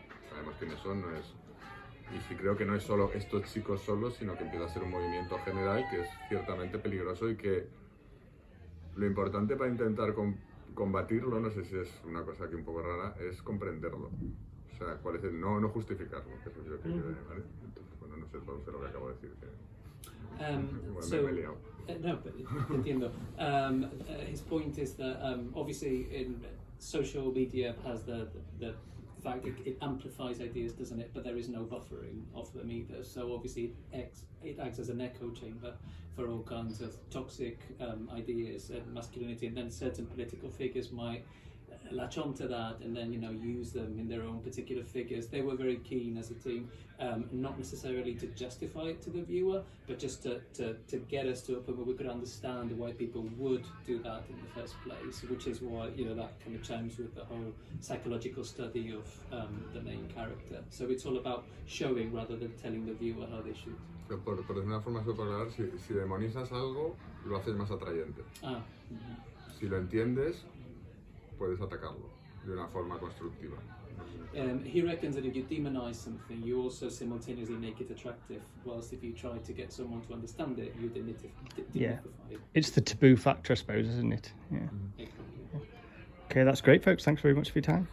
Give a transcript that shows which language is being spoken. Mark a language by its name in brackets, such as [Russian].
[Spanish] Sabemos quiénes son, y sí creo que no es solo estos chicos solos, sino que empieza a ser un movimiento general que es ciertamente peligroso y que lo importante para intentar combatirlo, no sé si es una cosa aquí un poco rara, es comprenderlo. O sea, no justificarlo, que eso es lo que quiero decir, ¿vale? Entonces, bueno, no sé todo lo que acabo de decir. Me he liado. No, but entiendo. [English] His point is that obviously in social media has the fact it amplifies ideas, doesn't it? But there is no buffering of them either. So obviously it acts as an echo chamber for all kinds of toxic ideas and masculinity, and then certain political figures might latch onto that and then use them in their own particular figures. They were very keen as a team, not necessarily to justify it to the viewer, but just to get us to a point where we could understand why people would do that in the first place, which is why that kind of chimes with the whole psychological study of the main character. So it's all about showing rather than telling the viewer how they should. [Spanish] Por decir una forma súper clara, si demonizas algo, lo haces más atrayente. Si lo entiendes, puedes atacarlo de una forma constructiva. [English] He reckons that if you demonize something, you also simultaneously make it attractive, whilst if you try to get someone to understand it, you demystify it. It's the taboo factor, I suppose, isn't it? Yeah. Okay, that's great, folks. Thanks very much for your time.